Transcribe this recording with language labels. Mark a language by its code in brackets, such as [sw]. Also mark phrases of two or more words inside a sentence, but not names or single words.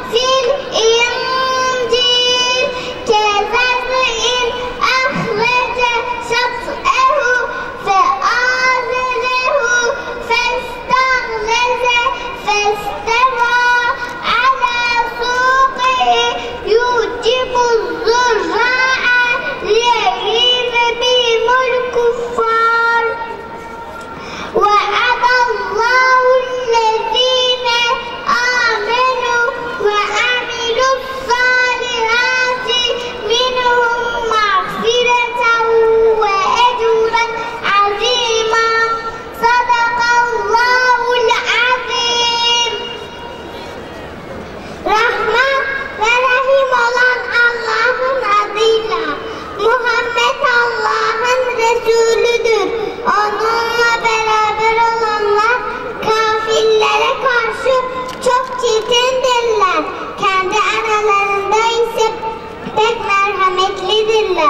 [ar] في الإنجيل كزرع أخرج شطأه فآزره فاستغلظ فاستوى على سوقه يعجب الزراع ليغيظ بهم الكفار. وعد الله الذين آمنوا وعملوا الصالحات منهم مغفرة وأجرا عظيما. صدق الله العظيم. [tr] Rahman ve Rahim olan Allah'ın adıyla. Muhammed Allah'ın Resulüdür. Onunla beraber olanlar kafirlere karşı çok çirkindirler. Kendi aralarında ise pek merhametlidirler.